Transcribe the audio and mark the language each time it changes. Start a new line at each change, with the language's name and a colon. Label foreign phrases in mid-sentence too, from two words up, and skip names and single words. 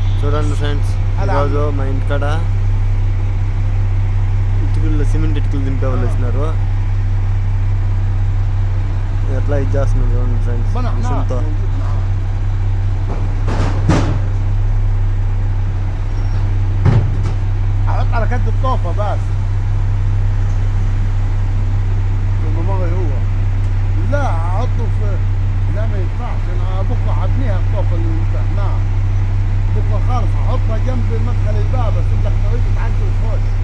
Telugu: చూడండి ఫ్రెండ్స్, ఈరోజు మా ఇంటికాడ ఇటుకలు సిమెంట్ ఇటుకలు దింపే వాళ్ళు వచ్చినారు. ఎట్లా ఇది చేస్తున్నారు చూడండి ఫ్రెండ్స్ మిషన్తో.
Arabic: على كد الطوفه بس الممر هو لا احطه في لا ما ينفعش. انا بكره هبنيها الطوفه اللي انتهناها بكره خالص، احطها جنب مدخل الباب اسيب لك طريق تعدي وتخش.